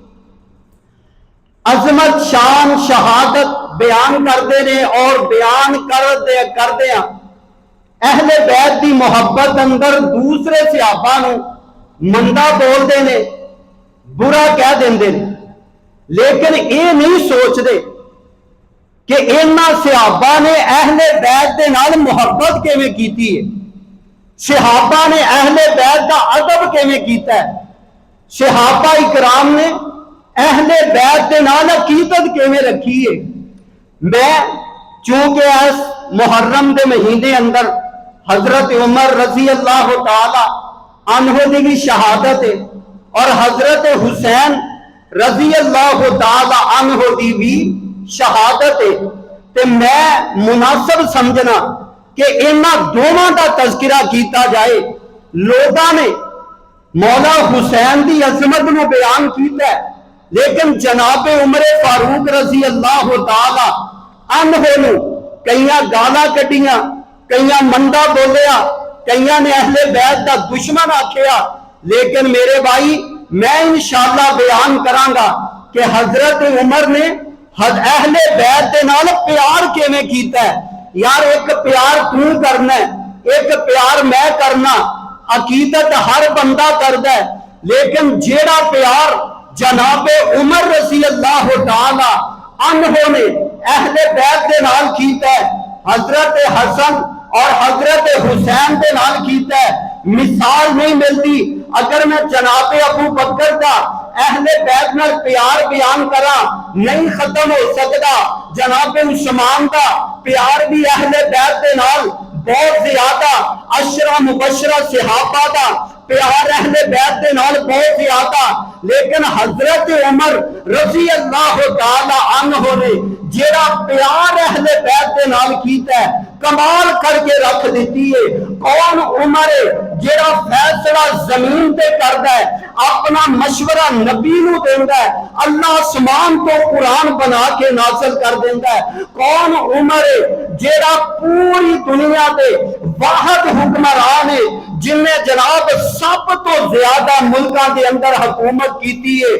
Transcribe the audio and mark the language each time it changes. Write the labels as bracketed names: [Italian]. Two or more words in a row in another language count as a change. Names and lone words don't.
[Punjabi] عظمت، شان، شہادت بیان کرتے ہیں اور بیان کردے اہل بیت دی محبت اندر دوسرے صحابہ نو مندا بولتے ہیں، برا کہہ دیندے نے، [Urdu] لیکن یہ نہیں سوچتے [Punjabi] کہ انہاں صحابہ نے اہل بیت دے نال محبت کیویں کیتی ہے، صحابہ نے اہل بیت دا ادب کیویں کیتا ہے، صحابہ اکرام نے اہل بیت دے نال عقیدت کیویں رکھی ہے۔ میں چونکہ اس محرم دے مہینے اندر حضرت عمر [Arabic] رضی اللہ تعالی عنہ [Punjabi] دی بھی شہادت ہے اور حضرت حسین [Arabic] رضی اللہ تعالی عنہ [Punjabi] دی بھی شہادت ہے، تے میں مناسب سمجھنا کہ انہاں دونوں دا تذکرہ کیتا جائے۔ لوگاں نے مولا حسین دی عظمت نو بیان کیتا ہے، لیکن جناب عمر فاروق [Arabic] رضی اللہ تعالی عنہ [Punjabi] نو کئیاں گالاں کڈیاں، کئیاں مندا بولیا، کئیاں نے اہل بیت دا دشمن آکھیا۔ لیکن میرے بھائی، میں انشاءاللہ بیان کراں گا کہ حضرت عمر نے اہل بیت دے نال پیار کیویں کیتا ہے۔ یار ایک پیار تو کرنا ہے، ایک پیار میں کرنا، عقیدت ہر بندہ کردا ہے، لیکن جیڑا پیار جناب عمر [Arabic] رضی اللہ تعالی عنہ [Punjabi] نے اہل بیت دے نال کیتا ہے، حضرت حسن اور حضرت حسین دے نال کیتا ہے، مثال نہیں ملتی۔ اگر میں جناب ابو بکر کا اہل بیت نال پیار بیان کرا نہیں ختم ہو سکتا، جناب عثمان کا پیار بھی اہل بیت دے نال بہت زیادہ، عشرہ مبشرہ صحابہ کا پیار اہل بیت دے نال بہت زیادہ، لیکن حضرت عمر [Arabic] رضی اللہ تعالی عنہ [Punjabi] نے جیڑا پیار اہل بیت دے نال کیتا ہے کمال کر کے رکھ دیتی ہے۔ کون عمر ہے جیڑا فیصلہ زمین تے کردا ہے، اپنا مشورہ نبی نو دیندا ہے، اللہ آسمان تو قرآن بنا کے نازل کر دیندا ہے۔ کون عمر ہے جیڑا پوری دنیا دے واحد حکمران ہے جن نے جناب سب تو زیادہ ملکاں دے اندر حکومت کیتی ہے۔